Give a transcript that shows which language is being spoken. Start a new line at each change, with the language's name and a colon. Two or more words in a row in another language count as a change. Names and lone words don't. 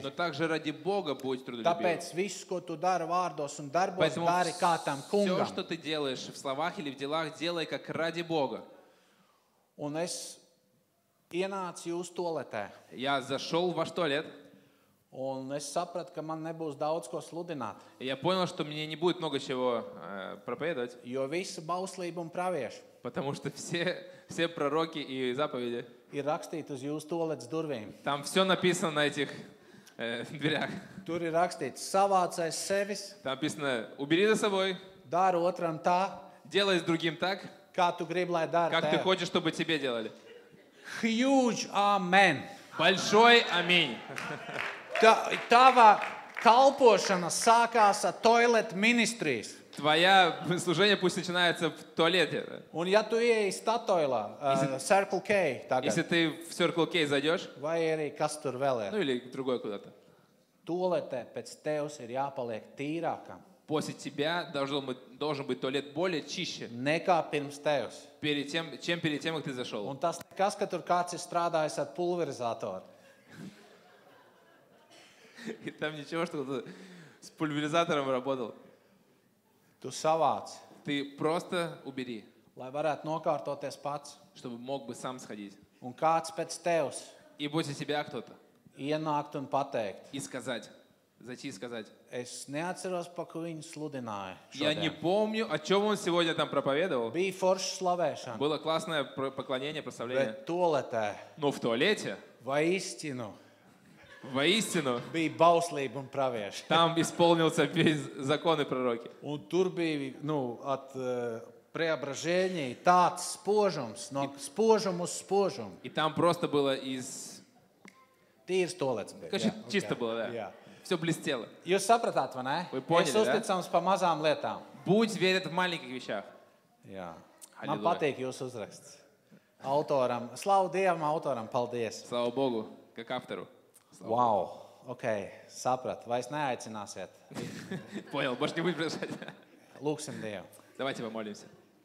Russian: но также ради Бога будь трудолюбивым.
Latvian: Tāpēc viss, ko tu dari vārdos un darbos,
Russian: Поэтому
Latvian: dari kā tam
Russian: все,
Latvian: kungam.
Russian: что ты делаешь в словах или в делах, делай как ради Бога.
Latvian: Un es ienācu jūsu toaletē,
Russian: Я зашел в ваш туалет,
Latvian: un es sapratu, ka man nebūs daudz ko sludināt,
Russian: и я понял, что мне не будет много чего проповедовать,
Latvian: jo visa bauslība un pravieši
Russian: потому что все пророки и заповеди,
Latvian: ir rakstīti uz jūsu toaletes durvīm.
Russian: там все написано на этих дверях.
Latvian: Tur ir rakstīts, savācais sevis,
Russian: Там написано, убери за собой,
Latvian: dari otram tā,
Russian: делай с другим так,
Latvian: kā tu gribi, lai dara
Russian: как ты
Latvian: tev.
Russian: хочешь, чтобы тебе делали.
English: Huge amen.
Russian: Большой аминь.
Latvian: Tava kalpošana sākās ar toilet ministrijas.
Russian: Твое служение пусть начинается в туалете.
Latvian: Un ja tu ieeji Statoilā, Circle K
Russian: Если
Latvian: tagad,
Russian: ты в Circle K зайдешь,
Latvian: vai arī kas tur vēl
Russian: ну
Latvian: ir,
Russian: или другой куда-то,
Latvian: toaletē pēc tevis ir jāpaliek tīrākam
Russian: после тебя должен быть туалет более чище,
Latvian: nekā pirms tevis.
Russian: чем перед тем, как ты зашел.
Latvian: Un tas nekas, ka tur kāds ir strādājis ar pulverizatoru.
Russian: И там ничего, что кто-то с пульверизатором работал.
Latvian: Tu savāc,
Russian: Ты просто убери,
Latvian: lai varētu nokārtoties pats.
Russian: чтобы mог бы сам сходить.
Latvian: Un kāds pēc tevis
Russian: И после тебя кто-то.
Latvian: ienākt un pateikt.
Russian: И сказать, зайти и сказать.
Latvian: Es neatceros, pa ko viņu sludināja.
Russian: Я не
Latvian: šodien.
Russian: помню, о чем он сегодня там проповедовал.
Latvian: Bija forša slavēšana,
Russian: Было классное поклонение, прославление.
Latvian: bet toaletē
Russian: Но в туалете,
Latvian: vai īstinu
Russian: воистину,
Latvian: bija bauslība un pravieši.
Russian: там исполнился весь закон и пророки.
Latvian: Un tur bija
Russian: от преображения
Latvian: tāds spožums, no spožuma uz spožumu.
Russian: И там просто было из...
Latvian: Tīrs toalets bija.
Russian: Короче,
Latvian: Jā,
Russian: чисто
Latvian: ok.
Russian: было, да.
Latvian: Jā.
Russian: Все блестело.
Latvian: Jūs sapratāt, vai ne?
Russian: Вы поняли,
Latvian: Es
Russian: да?
Latvian: uzticams pa mazām lietām.
Russian: Будь верен в маленьких вещах.
Latvian: Jā. Man
Russian: Halleluja.
Latvian: patīk jūsu uzraksts. Autoram, slavu Dievam, autoram, paldies.
Russian: Слава Богу, как автору.
Latvian: Wow, ok, saprat, vairs neaicināsiet.
Russian: Понял, больше не будешь приглашать.
Latvian: Lūksim Dievu.
Russian: Давайте помолимся.